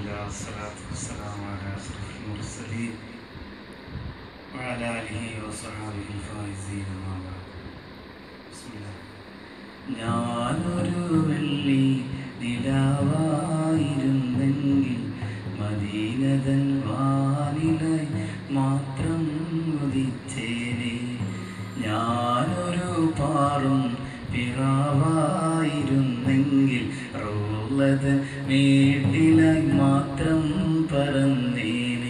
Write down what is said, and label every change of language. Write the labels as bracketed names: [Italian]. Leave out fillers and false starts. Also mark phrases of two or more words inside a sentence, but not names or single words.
[Arabic] والصلاة والسلام على أشرف المرسلين وعلى آله وصحبه الفائزين أما بعد. بسم الله. [Malayalam] ഞാനൊരു വെള്ളി നിലാവായിരുന്നെങ്കിൽ മദീനതൻ വാനിലായി മാത്രം ഉദിച്ചേനെ. ഞാനൊരു പാറും പിറാവായിരുന്നെങ്കിൽ റോളതൻ മേട്ടിലായി മാത്രം പറന്നേനെ.